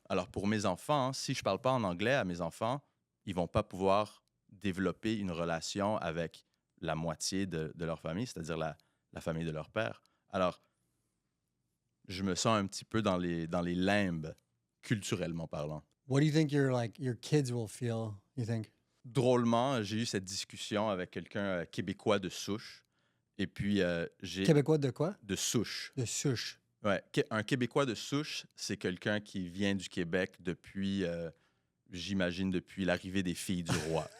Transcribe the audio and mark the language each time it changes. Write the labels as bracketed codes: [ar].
[fr] Alors pour mes enfants, si je parle pas en anglais à mes enfants, ils vont pas pouvoir développer une relation avec la moitié de leur famille, c'est-à-dire la famille de leur père. Alors, je me sens un petit peu dans les limbes, culturellement parlant. [en] What do you think your kids will feel, you think? [fr] Drôlement, j'ai eu cette discussion avec quelqu'un québécois de souche. Et puis, j'ai Québécois de quoi? de souche. De souche. Ouais, un Québécois de souche, c'est quelqu'un qui vient du Québec depuis, j'imagine, depuis l'arrivée des filles du roi.